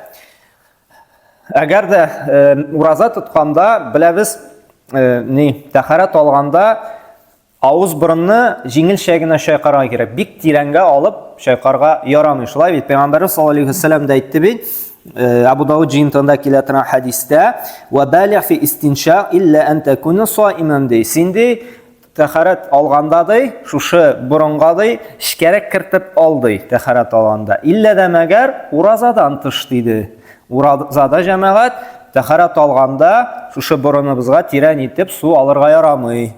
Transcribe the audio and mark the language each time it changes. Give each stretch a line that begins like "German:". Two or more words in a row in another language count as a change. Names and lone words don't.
Tatar: Әгәр дә ураза тотканда, беләбез, тәһарәт алганда авыз борынны җиңелчә генә чайкарга кирәк. Бик тирәнгә алып чайкарга ярамый. Шулай бит Пәйгамбәр
Arabic: صلى الله عليه وسلم
Tatar: да әйтте бит, Абу Дауд җиңтында килә торган хәдистә:
Arabic: "وبالغ في الاستنشاق إلا أن تكون صائما"
Tatar: ди. Синди тәһарәт алганда ди, шушы борынга ди, шикәрәк кертеп алды тәһарәт алганда. Илля дә мәгәр уразадан тыш диде. Уразада җәмәгать тәһарәт алганда шушы борыныбызга тирән итеп су алырга ярамый.